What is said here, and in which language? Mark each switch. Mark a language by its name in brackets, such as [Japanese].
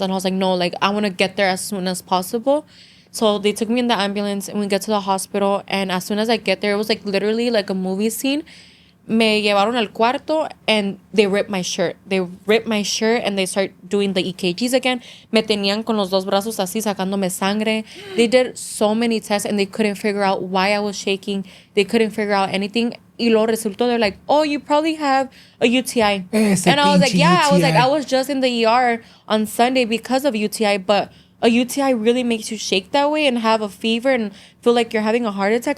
[English] And I was like, no, like, I want to get there as soon as possible. So they took me in the ambulance, and we get to the hospital. And as soon as I get there, it was like literally like a movie scene. [Spanish] Me llevaron al cuarto, [English] and they ripped my shirt. They ripped my shirt, and they start doing the EKGs again. [Spanish] Me tenían con los dos brazos así, sacándome sangre. [English] They did so many tests, and they couldn't figure out why I was shaking. They couldn't figure out anything. [Spanish] Y lo resultó, [English] they're like, oh, you probably have a UTI. And I was like, yeah. I was like, I was just in the ER on Sunday because of UTI, but a UTI really makes you shake that way and have a fever and feel like you're having a heart attack.